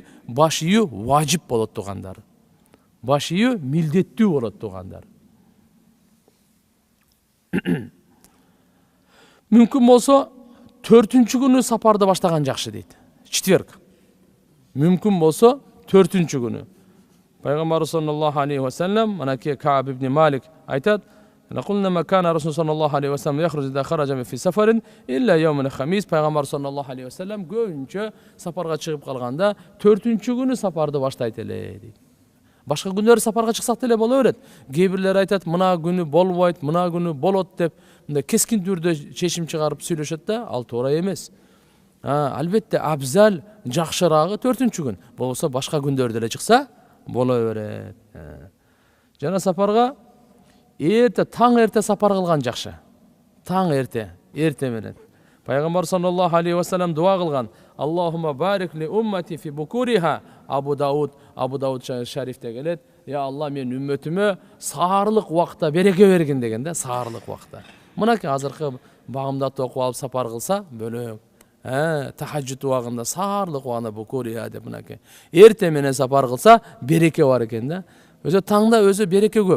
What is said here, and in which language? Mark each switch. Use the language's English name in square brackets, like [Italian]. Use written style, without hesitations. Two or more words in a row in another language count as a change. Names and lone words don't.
[Kyrgyz] Баш ийүү важип болот тургандар. Баш ийүү милдеттүү болот тургандар. Мүмкүн болсо 4-чү күнү сапарды баштаган жакшы дейт. Четверг. Мүмкүн болсо 4-чү күнү. [Arabic] Пайгамбар صلى الله عليه وسلم, манаки Кааб ибн Малик айтат: "لقلما كان رسول صلى الله عليه وسلم يخرج إذا خرج في سفر إلا يوم الخميس." [Kyrgyz] Пайгамбар [Arabic] صلى الله عليه وسلم [Kyrgyz] көбүнчө сапарга чыгып калганда 4-чү күнү сапарды баштайт эле дейт. Башка күндөр сапарга чыксак деле боло берет. Кээ бирлер айтат, мына күнү болбойт, мына күнү болот деп, мындай кескин түрдө чечим чыгарып сүйлөшөт да, ал туура эмес. Албетте абзал, жакшырагы 4-чү күн. Болбосо башка күндөрдө эле чыкса боло берет. Жана сапарга таң эрте сапар кылган жакшы. Таң эрте менен. [Arabic] Пайгамбар صلى الله عليه وسلم [Kyrgyz] дуа кылган: [Arabic] "اللهم بارك لأمتي في بكورها." [Kyrgyz] Абу Дауд шарифте келет: "Я Алла, мен үммөтүмө саарлык убакта береке бергин" деген да, саарлык убакта. Мынакей азыркы багымдатты окуп алып сапар кылса бөлөк. Тахажжуд убагында саарлык убагында букуриха деп мынакей. Эрте менен сапар кылса береке бар экен да. Өзү таңда өзү береке көп.